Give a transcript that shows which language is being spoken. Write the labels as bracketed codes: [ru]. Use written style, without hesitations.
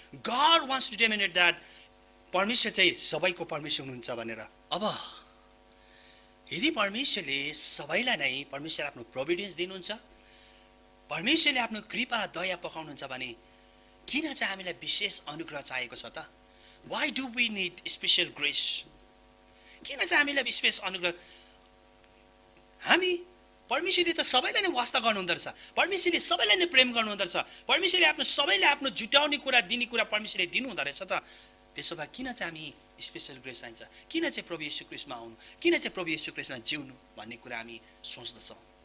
[en] God wants to dominate that [ne] परमेश्वर चाहिँ सबैको परमेश्वर हुनुहुन्छ भनेर। अब यदि परमेश्वरले सबैलाई नै परमेश्वर आफ्नो प्रोभिडेन्स दिनुहुन्छ, परमेश्वरले आफ्नो कृपा दया पकाउनुहुन्छ भने किन चाहिँ हामीलाई विशेष अनुग्रह चाहिएको छ त? [en] Why do we need special grace? [ne] किन चाहिँ हामीलाई विशेष अनुग्रह? हामी परमेश्वरले त सबैलाई नै वास्ता गर्नुहुँदो रहेछ, परमेश्वरले सबैलाई नै प्रेम गर्नुहुँदो रहेछ, परमेश्वरले सबैलाई आफ्नो जुटाउने कुरा, दिने कुरा परमेश्वरले दिनुहुँदो रहेछ त। त्यसो भए किन चाहिँ हामी स्पेसल ग्रेस चाहिन्छ? किन चाहिँ प्रभु येशू ख्रीष्टमा आउनु, किन चाहिँ प्रभु येशू ख्रीष्टमा जिउनु भन्ने कुरा हामी सोच्दछौँ।